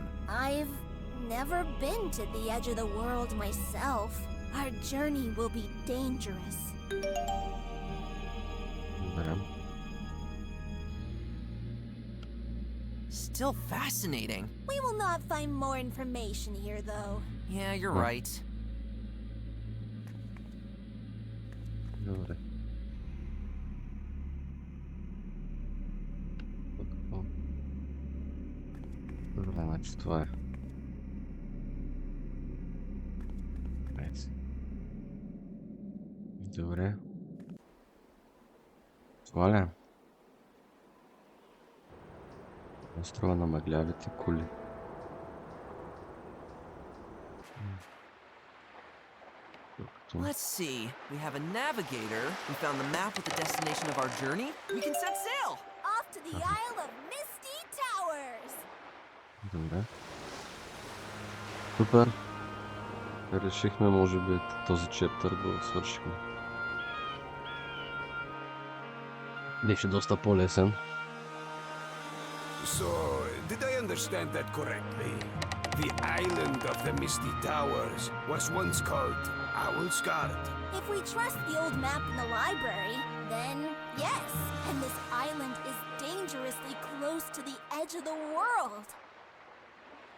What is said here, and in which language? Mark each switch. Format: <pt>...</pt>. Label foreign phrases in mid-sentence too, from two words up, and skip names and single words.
<en>I've never been to the edge of the world myself. Our journey will be dangerous.</en> <bg>Добре.</bg> <en>Still fascinating. We will not find more information here, though. Yeah, you're right.</en> <bg>Добре. Добре, значи това е. Добре. Това ли е? Острова на мъглявите кули.</bg> <en>Let's see. We have a navigator. We found the map with the destination of our journey. We can set sail! Off to the Isle of Misty Towers!</en> <bg>Добре. Супер. Решихме, може би, този чептър го свършихме. Беше доста по-лесен.</bg> <en>So, did I understand that correctly? The island of the Misty Towers was once called Owlsgard. If we trust the old map in the library, then yes. And this island is dangerously close to the edge of the world.</en>